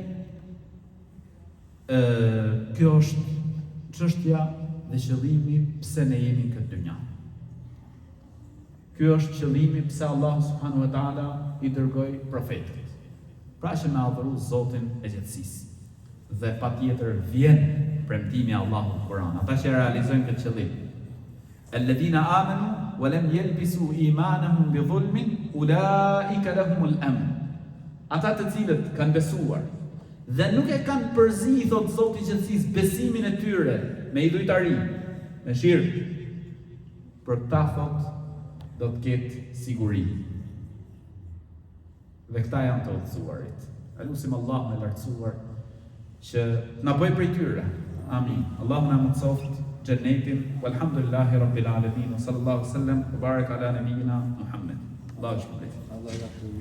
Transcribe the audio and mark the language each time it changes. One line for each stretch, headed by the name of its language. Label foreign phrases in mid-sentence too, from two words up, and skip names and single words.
Albanian: Kjo është çështja dhe qëllimi pse ne jemi në këtë dynja. Ky është qëllimi pse Allah
Arabic: سبحانه وتعالى
Albanian: i dërgoi profetit. Pra që me adhuru Zotin e gjithësisë. Dhe patjetër vjen premtimi i Allahut në Kur'an. Ata që realizojnë këtë qëllim.
Arabic: الذين آمنوا ولم يلبسوا إيمانهم بظلم أولئك لهم الأمن.
Albanian: Ata të cilët kanë besuar dhe nuk e kanë përzi, thot Zoti i gjithësisë, besimin e tyre me idhujtari, me shirk, për këta thot do të ketë siguri. Dhe këta janë të udhëzuarit. Elusim Allah me lartësuar që na bëj prej tyre. Amin. Allahu na mundsoft xhenetin.
Arabic: والحمد لله رب العالمين. صلى الله عليه وسلم وبارك على نبينا محمد.
Albanian: Allahu shpëlbej.